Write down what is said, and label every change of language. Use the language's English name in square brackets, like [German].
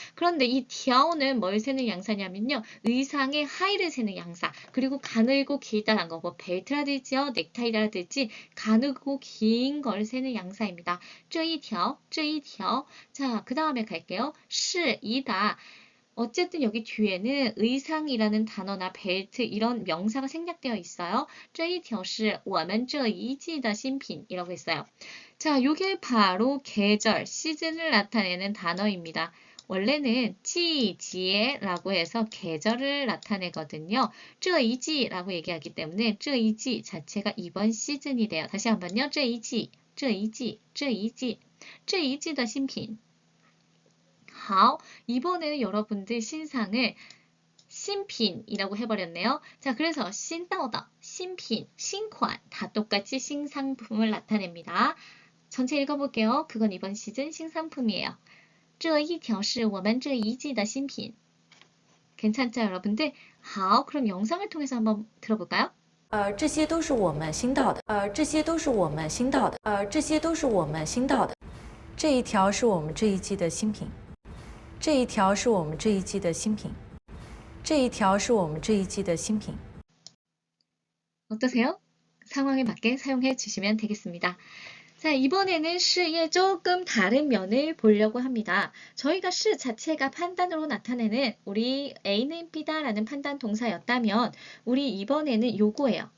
[Korean] 그런데 이 디아오는 뭘 세는 양사냐면요. 의상의 하의를 세는 양사 그리고 가늘고 길다란 거 뭐 벨트라든지요 넥타이라든지 가늘고 긴 걸 세는 양사입니다. [Chinese] 这一条 [Korean] 자, 그 다음에 갈게요. 是이다 어쨌든 여기 뒤에는 의상이라는 단어나 벨트 이런 명사가 생략되어 있어요. [Chinese] 这一条是我们这一季的新品 [Korean] 이라고 했어요. 자, 이게 바로 계절, 시즌을 나타내는 단어입니다. 원래는 지지라고 해서 계절을 나타내거든요. 这一季라고 얘기하기 때문에 这一季 자체가 이번 시즌이 돼요. 다시 한번요. [Chinese] 这一季的新品 好, [Korean] 이번에는 여러분들 신상을 신品이라고 해버렸네요. 자, 그래서 신다오다, 신品, 신款다 똑같이 신상품을 나타냅니다. 전체 읽어볼게요. 그건 이번 시즌 신상품이에요. [Chinese] 这一条是我们这一季的新品. [Korean] 괜찮죠, 여러분들? 好, 그럼 영상을 통해서 한번 들어볼까요? [Chinese] 这些都是我们新到的。这些都是我们新到的。这些都是我们新到的。这一条是我们这一季的新品。这一条是我们这一季的新品。这一条是我们这一季的新品。 [Korean] 어떠세요? 상황에 맞게 사용해 주시면 되겠습니다. 자, 이번에는 시의 조금 다른 면을 보려고 합니다. 저희가 시 자체가 판단으로 나타내는 우리 A는 B다라는 판단 동사였다면 우리 이번에는 요거예요.